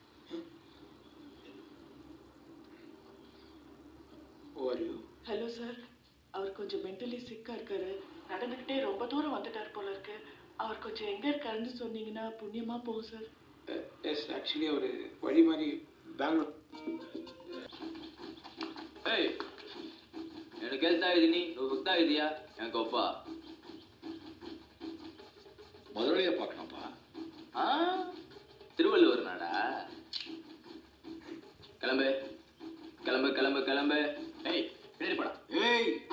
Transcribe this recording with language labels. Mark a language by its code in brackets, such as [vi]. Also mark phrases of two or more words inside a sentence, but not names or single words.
[ta] ஹலோ சார், அவர் கொஞ்சம் [en] mentally sick [ta] இருக்காரு. நடந்துக்கிட்டே ரொம்ப தூரம் வந்துட்டார் போல இருக்கு. அவர் கொஞ்சம் எங்கே இருக்காருன்னு சொன்னீங்கன்னா புண்ணியமாக போகும் சார். [en] yes, actually [ta] அவர் வழி மாதிரி பெங்களூர். [kn] ಏಯ್ ನಾನು ಕೇಳ್ತಾ ಇದ್ದೀನಿ, ನೀವು ಹೋಗ್ತಾ ಇದೀಯಾ? ಯಾಕಪ್ಪ [ta] முதலையை பார்க்கணும்ப்பா. ஆ திருவள்ளுவர் நாடா? கிளம்பு கிளம்பு கிளம்பு கிளம்பு. ஏய் பின்னாடி போடா. ஏய்,